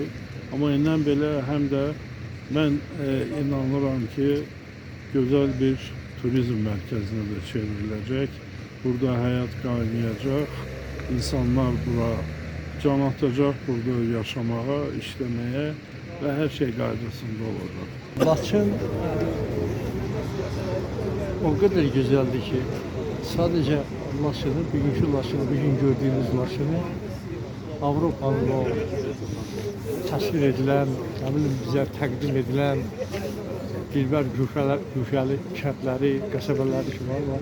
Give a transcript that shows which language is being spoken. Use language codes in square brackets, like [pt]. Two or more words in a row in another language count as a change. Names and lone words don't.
[az] Amma ilə belə həm də mən inanıram ki, gözəl bir turizm mərkəzinə də çevriləcək. Burada həyat qaynayacaq. İnsanlar bura can atacaq, burada yaşamağa, işləməyə və hər şey qaydasında olacaq. [tr] Laçın o kadar güzeldi ki sadece Laçını, bugünkü Laçını, bugün gördüğünüz Laçını Avrupa'nın o təsvir edilen, bize təqdim edilen [az] dilbər güşəli kəndləri, qəsəbələri ki var.